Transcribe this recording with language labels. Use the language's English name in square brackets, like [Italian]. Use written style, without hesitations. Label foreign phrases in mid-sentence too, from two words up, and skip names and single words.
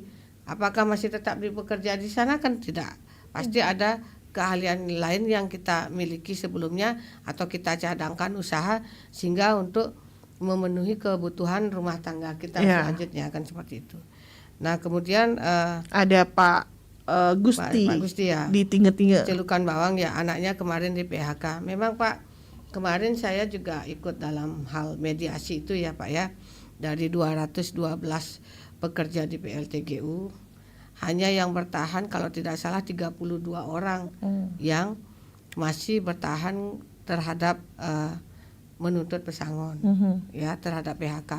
[Indonesian] Apakah masih tetap bekerja di sana? Kan tidak. Pasti ada keahlian lain yang kita miliki sebelumnya atau kita cadangkan usaha sehingga untuk memenuhi kebutuhan rumah tangga kita selanjutnya, kan seperti itu. Nah kemudian ada Pak Gusti, Pak Gusti ya, di Tingge-Tingge, Celukan Bawang ya, anaknya kemarin di PHK. Memang Pak, kemarin saya juga ikut dalam hal mediasi itu ya Pak ya. Dari 212 pekerja di PLTGU, hanya yang bertahan kalau tidak salah 32 orang yang masih bertahan terhadap menuntut pesangon ya, terhadap PHK.